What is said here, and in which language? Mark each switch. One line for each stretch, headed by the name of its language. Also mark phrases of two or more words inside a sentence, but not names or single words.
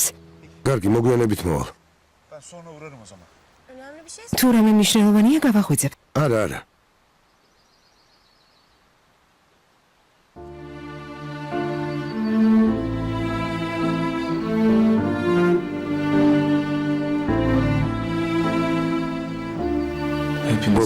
Georgian: კარგი, მოგვიანებით მოვალ.
Turkish: Ben sonra uğrarım o zaman. önemli bir şey
Georgian: თუ რამე მნიშვნელოვანია, გავახვიძებ. არა, არა.
Turkish: Hepimiz.